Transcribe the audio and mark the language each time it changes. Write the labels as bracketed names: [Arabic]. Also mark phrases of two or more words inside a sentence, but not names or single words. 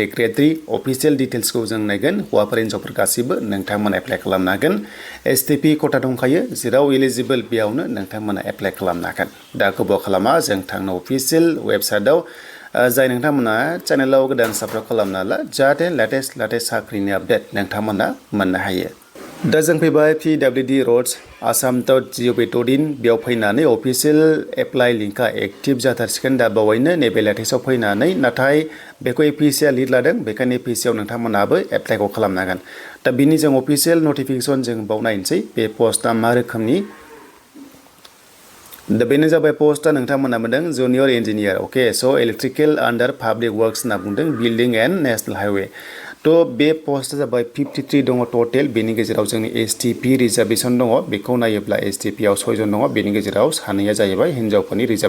[Bodo] ग्रेड 3 [English] official details [Bodo] जों नायगोन हौवाफोर हिनजावफोर गासिबो नोंथांमोना एप्लाइ खालामनो हागोन STP खथा दंखायो जेराव एलिजिबल बेयावनो नोंथांमोना एप्लाइ खालामनो हागोन दा गोबाव खालामा जों थांनो [English] official website [Bodo] जाय नोंथांमोना चेनेलाव गोदान साबस्क्राइब खालामना ला जाहाथे लेटेस्ट साख्रिनि आपडेट नोंथांमोना मोननो हायो दा जों फैबाय PWD रोड्स assam.gov.in बेयाव फैनानै [English] official apply link active [Bodo] जाथारसिगोन दा बावैनो नैबे लेटेस्टआव फैनानै नाथाय बेखौ APCआ लिड लादों बेखायनो APCआव नोंथांमोनाबो एप्लाइखौ खालामनो हागोन दा बिनि जों [English] official notification [Bodo] जों बाव नायनोसै बे पस्टआ मा रोखोमनि दा बेनो जाबाय पस्टआ नोंथांमोना मोनदों [English] junior engineer [Bodo] अके स' [English] electrical under public works [Bodo] होनना बुंदों [English] building and national highway [Bodo] तो बे पस्टआ जाबाय 53 दङ टटेल बेनि गेजेराव जोंनि STP रिजार्भेसन दङ बेखौ नायोब्ला STP आव 6 जन दङ बेनि गेजेराव सानैया जाहैबाय हिनजावफोरनि रिजार्भ